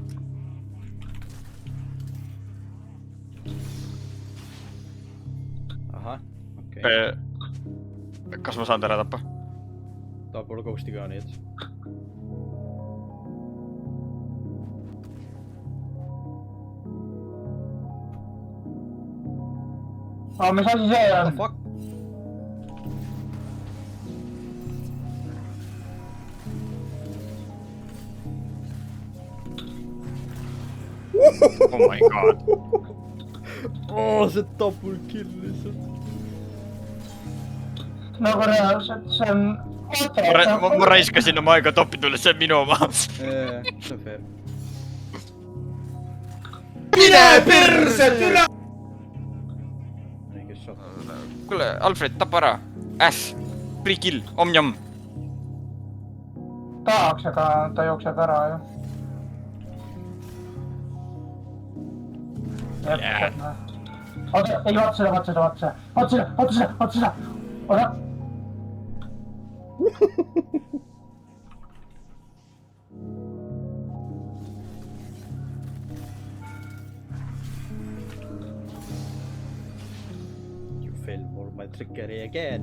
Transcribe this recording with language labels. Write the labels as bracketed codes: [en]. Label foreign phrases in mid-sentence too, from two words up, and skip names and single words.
[et] Ahah, okei. Kas ma saan ta ära tappa? Ta pole ghosti ka, nii et. Mis asi see on? Fuck. [en] Oh my god. [et] See [en] double kill [et] lihtsalt. Nagu reaalselt, see on ma raiskasin oma aega topi tulles, see on minu oma. see on fair . mine perse , türa . kes saab . kuule , Alfred , tapa ära . Äss , [en] free kill , om-jom . [et] tahaks , aga ta jookseb ära ju . oota , ei vaata seda , vaata seda , vaata seda , vaata seda , vaata seda , vaata seda . oota . [en] You fell for my trickery again .